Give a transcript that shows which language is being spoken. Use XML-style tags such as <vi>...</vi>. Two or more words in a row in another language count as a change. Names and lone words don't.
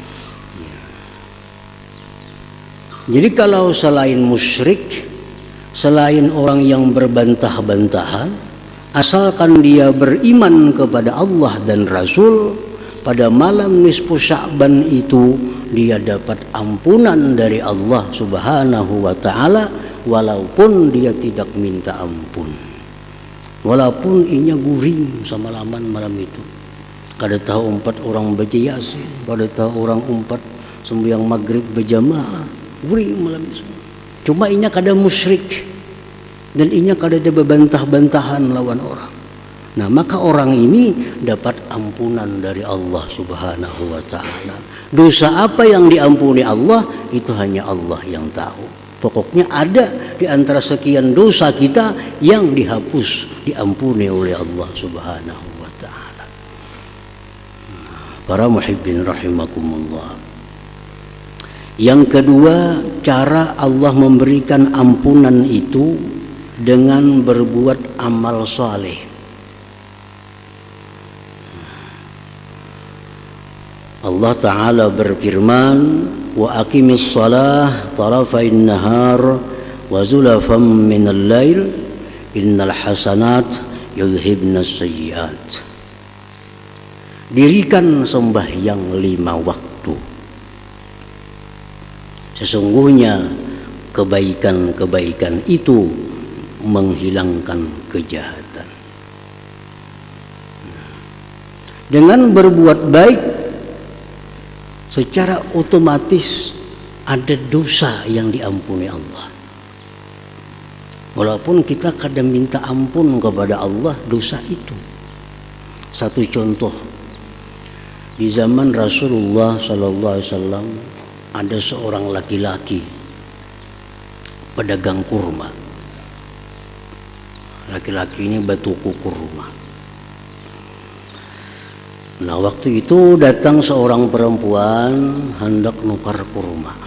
<id>Jadi kalau selain musyrik, selain orang yang berbantah-bantahan, asalkan dia beriman kepada Allah dan Rasul, pada malam nisfu Sya'ban itu dia dapat ampunan dari Allah</id> <ar>سبحانه وتعالى,</ar> <id>walaupun dia tidak minta ampun, walaupun</id> <bjn>inya guring</bjn> <id>semalaman malam itu.</id> <bjn>Kada tahu 4 orang baca Yasin, kada tahu orang 4 sembahyang maghrib berjamaah, guring malam itu. Cuma inya kada musyrik dan inya kada ada bebantah-bantahan lawan orang.</bjn> <id>Nah, maka orang ini dapat ampunan dari Allah</id> <ar>سبحانه وتعالى.</ar> <id>Dosa apa yang diampuni Allah itu hanya Allah yang tahu. Pokoknya ada di antara sekian dosa kita yang dihapus, diampuni oleh Allah</id> <ar>سبحانه وتعالى.</ar> <id>Para</id> <ar>محبين رحمكم الله.</ar> <id>Yang kedua, cara Allah memberikan ampunan itu dengan berbuat amal saleh.</id> <ar>الله تعالى berfirman, وأقم الصلاة طرفي النهار وزلفا من الليل إن الحسنات يذهبن السيئات.</ar> <id>Dirikan sembahyang 5 waktu. Sesungguhnya kebaikan-kebaikan itu menghilangkan kejahatan. Dengan berbuat baik, secara otomatis ada dosa yang diampuni Allah. Walaupun kita kadang minta ampun kepada Allah dosa itu. Satu contoh, di zaman Rasulullah</id> <ar>صلى الله عليه وسلم</ar> <id>ada seorang laki-laki pedagang kurma. Laki-laki ini batuku kurma. Nah, waktu itu datang seorang perempuan hendak nukar kurma.</id>